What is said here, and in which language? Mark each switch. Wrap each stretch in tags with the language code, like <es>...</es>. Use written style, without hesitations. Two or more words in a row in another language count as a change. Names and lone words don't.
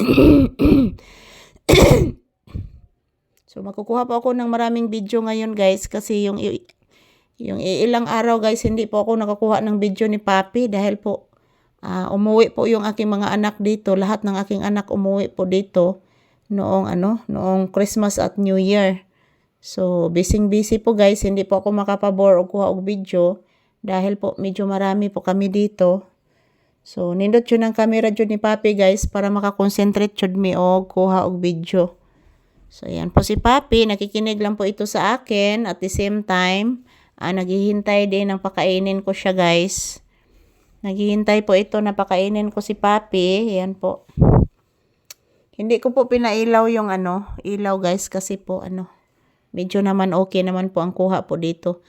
<tl>So makukuha po ako ng maraming video ngayon guys kasi yung ilang araw guys hindi po ako nakakuha ng video ni Papi dahil po umuwi po yung aking mga anak dito. Lahat ng aking anak umuwi po dito noong Christmas at New Year. So busy po guys, hindi po ako makapabor o</tl> <ceb>kuha og</ceb> <tl>video dahil po medyo marami po kami dito.</tl> <ceb>So nindot yun ang camera jud ni Papi guys para makakonsentrate jud mi og kuha og video.</ceb> <tl>So ayan po si Papi, nakikinig lang po ito sa akin</tl> <en>at the same time</en> <tl>naghihintay din ng pakainin ko siya guys. Naghihintay po ito na pakainin ko si Papi. Ayan po. Hindi ko po pinailaw yung ilaw guys kasi po medyo naman okay naman po ang kuha po dito.</tl>